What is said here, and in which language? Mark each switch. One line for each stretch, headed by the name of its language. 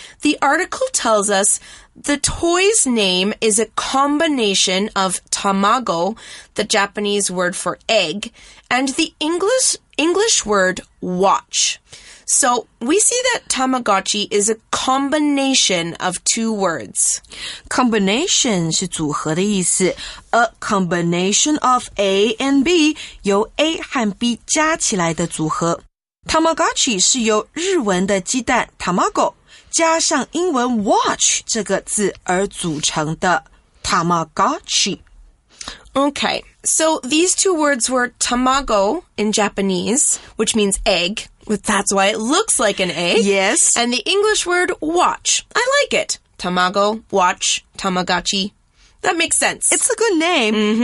English: The article tells us the toy's name is a combination of tamago, the Japanese word for egg, and the English word watch. So, we see that Tamagotchi is a combination of two words.
Chinese: Combination 是组合的意思。
English: A combination of A and B
Chinese: 由 A 和 B 加起来的组合。 Tamagotchi 是由日文的鸡蛋 tamago 加上英文 watch 这个字而组成的 Tamagotchi.
English: Okay, so these two words were tamago in Japanese, which means egg. That's why it looks like an egg. Yes. And the English word watch. I like it. Tamago, watch, Tamagotchi. That makes sense. It's a good name.